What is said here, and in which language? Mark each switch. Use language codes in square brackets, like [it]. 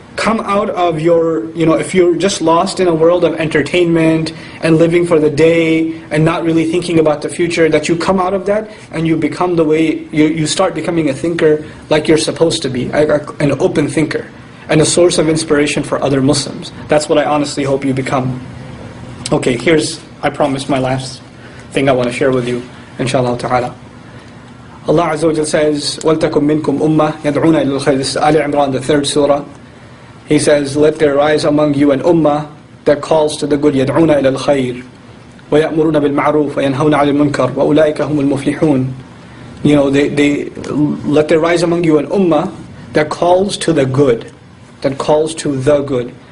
[en] come out of your, if you're just lost in a world of entertainment and living for the day and not really thinking about the future, that you come out of that and you become the way, you start becoming a thinker like you're supposed to be, an open thinker and a source of inspiration for other Muslims. That's what I honestly hope you become. Okay, here's, I promise, my last thing I want to share with you, inshallah ta'ala. [ar] Allah Azza wa Jalla says, وَلْتَكُمْ مِنْكُمْ أُمَّةٌ يَدْعُونَ إِلَى الْخَيْرِ. [en] This is Ali Imran, the 3rd surah. He says, let there rise among you an ummah that calls to the good, [ar] يَدْعُونَ إِلَى الْخَيْرِ وَيَأْمُرُونَ بِالْمَعْرُوفِ وَيَنْهَوْنَ عَنِ الْمُنْكَرِ وَأُولَٰئِكَ هُمُ الْمُفْلِحُونَ. [en] They let there rise among you an ummah that calls to the good, that calls to the good.